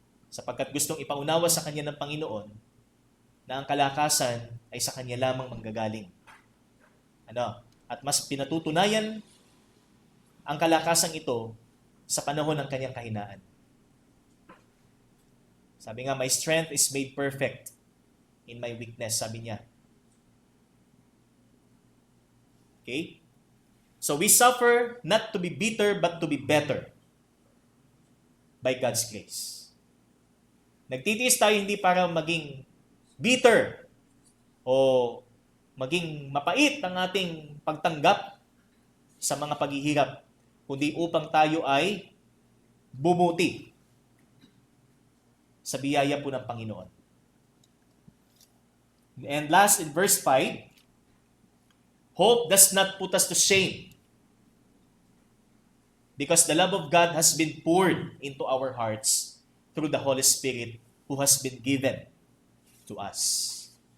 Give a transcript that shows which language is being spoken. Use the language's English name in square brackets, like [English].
[Filipino] Sapagkat gustong ipaunawa sa kanya ng Panginoon na ang kalakasan ay sa kanya lamang manggagaling. At mas pinatutunayan ang kalakasang ito sa panahon ng kanyang kahinaan. Sabi nga, [English] my strength is made perfect in my weakness, [Filipino] sabi niya. [English] Okay? So we suffer not to be bitter but to be better by God's grace. [Filipino] Nagtitiis tayo hindi para maging bitter o maging mapait ang ating pagtanggap sa mga paghihirap, kundi upang tayo ay bumuti sa biyaya po ng Panginoon. [English] And last, in verse 5, hope does not put us to shame because the love of God has been poured into our hearts through the Holy Spirit who has been given to us.